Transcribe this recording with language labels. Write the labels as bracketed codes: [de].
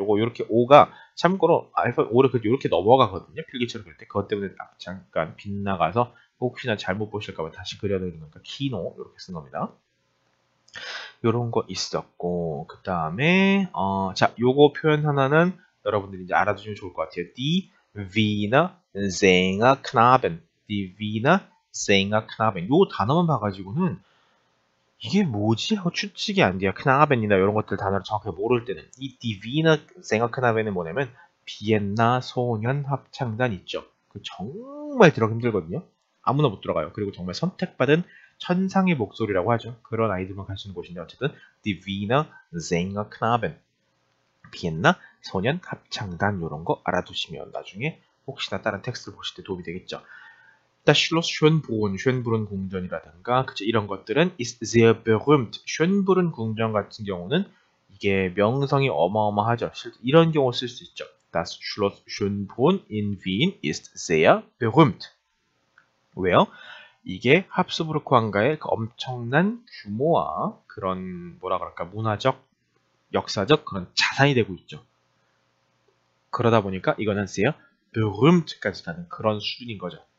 [ko] 요거 이렇게 O가 참고로 알파 O를 이렇게 넘어가거든요. 필기처럼 그릴 때 그것 때문에 잠깐 빗나가서 혹시나 잘못 보실까봐 다시 그려드리는 거니까 키노 이렇게 쓴 겁니다. 요런 거 있었고 그 다음에 자 요거 표현 하나는 여러분들이 이제 알아두시면 좋을 것 같아요. [de] Die Wiener Sängerknaben, Die Wiener Sängerknaben. [ko] 요 단어만 봐가지고는 이게 뭐지 하고 추측이 안 돼요. 크나벤이나 이런 것들 단어를 정확하게 모를 때는 이 Die Wiener Sängerknaben은 뭐냐면 비엔나 소년 합창단 있죠. 그 정말 들어가기 힘들거든요. 아무나 못 들어가요. 그리고 정말 선택받은 천상의 목소리라고 하죠. 그런 아이들만 갈 수 있는 곳인데 어쨌든 Die Wiener Sängerknaben 비엔나 소년 합창단 이런 거 알아두시면 나중에 혹시나 다른 텍스트를 보실 때 도움이 되겠죠. Das Schloss Schönbrunn, Schönbrunn 궁전이라든가 그쵸, 이런 것들은 [de] ist sehr berühmt. [ko] Schönbrunn 궁전 같은 경우는 이게 명성이 어마어마하죠. 이런 경우 쓸 수 있죠. [de] Das Schloss Schönbrunn in Wien ist sehr berühmt. [ko] 왜요? 이게 합스부르크 왕가의 그 엄청난 규모와 그런 뭐라 그럴까 문화적, 역사적 그런 자산이 되고 있죠. 그러다 보니까 이거는 sehr berühmt까지 가는 그런 수준인 거죠.